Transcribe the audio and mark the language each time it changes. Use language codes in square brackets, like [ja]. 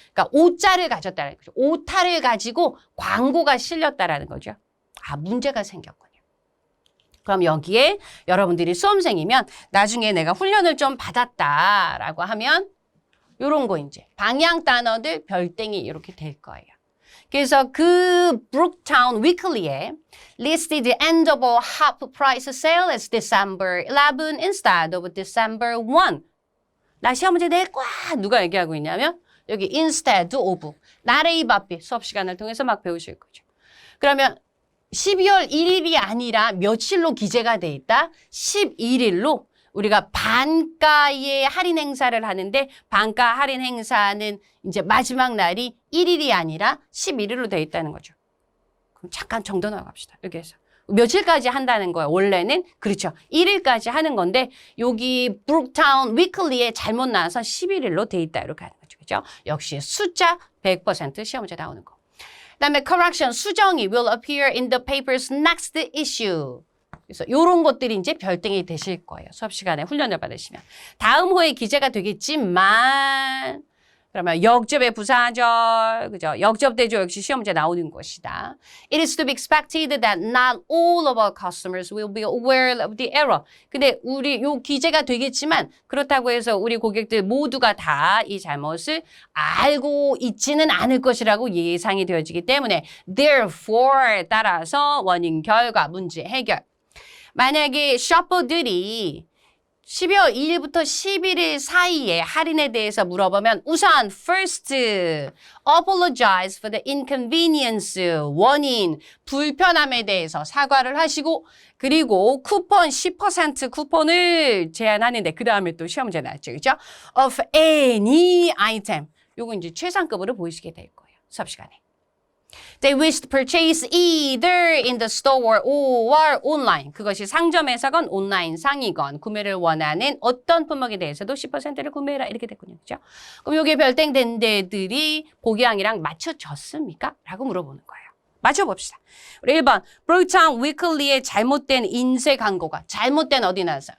[ko] 그러니까 오자를 가졌다는 거죠. 오타를 가지고 광고가 실렸다라는 거죠. 문제가 생겼군요. 그럼 여기에 여러분들이 수험생이면 나중에 내가 훈련을 좀 받았다라고 하면 요런 거 이제 방향 단어들 별땡이 이렇게 될 거예요. 그래서 그 브룩타운 위클리에 [en] listed the end of a half price sale as December 11 instead of December 1. [ko] 나 시험 문제 낼 거야. 누가 얘기하고 있냐면 여기 instead of, not A but B 수업 시간을 통해서 막 배우실 거죠. 그러면 12월 1일이 아니라 며칠로 기재가 돼 있다? 11일로 우리가 반가의 할인 행사를 하는데 반가 할인 행사는 이제 마지막 날이 1일이 아니라 11일로 돼 있다는 거죠. 그럼 잠깐 정도 나갑시다. 여기에서. 며칠까지 한다는 거예요. 원래는 그렇죠. 1일까지 하는 건데 여기 브룩타운 위클리에 잘못 나와서 11일로 돼 있다. 이렇게 하는 거죠. 그죠? 역시 숫자 100% 시험 문제 나오는 거. 그다음에 [en] correction [ko] 수정이 [en] will appear in the paper's next issue. [ko] 그래서 이런 것들이 이제 별등이 되실 거예요. 수업 시간에 훈련을 받으시면. 다음 호에 기재가 되겠지만 그러면 역접의 부사절, 그죠? 역접대조 역시 시험 문제 나오는 것이다. [en] It is to be expected that not all of our customers will be aware of the error. [ko] 근데 우리 요 기재가 되겠지만 그렇다고 해서 우리 고객들 모두가 다 이 잘못을 알고 있지는 않을 것이라고 예상이 되어지기 때문에 therefore 따라서 원인, 결과, 문제, 해결. 만약에 셔퍼들이 12월 2일부터 11일 사이에 할인에 대해서 물어보면 우선 first, [en] apologize for the inconvenience, [ko] 원인, 불편함에 대해서 사과를 하시고 그리고 쿠폰 10% 쿠폰을 제한하는데 그 다음에 또 시험 문제 나왔죠. 그죠? [en] of any item. [ko] 요거 이제 최상급으로 보이시게 될 거예요. 수업 시간에. [en] They wish to purchase either in the store or online. [ko] 그것이 상점에서건 온라인상이건 구매를 원하는 어떤 품목에 대해서도 10%를 구매해라. 이렇게 됐군요. 그죠? 그럼 여기에 별땡된 데들이 보기항이랑 맞춰졌습니까? 라고 물어보는 거예요. 맞춰봅시다. 우리 1번 브룩타운 위클리의 잘못된 인쇄 광고가 잘못된 어디 나왔어요?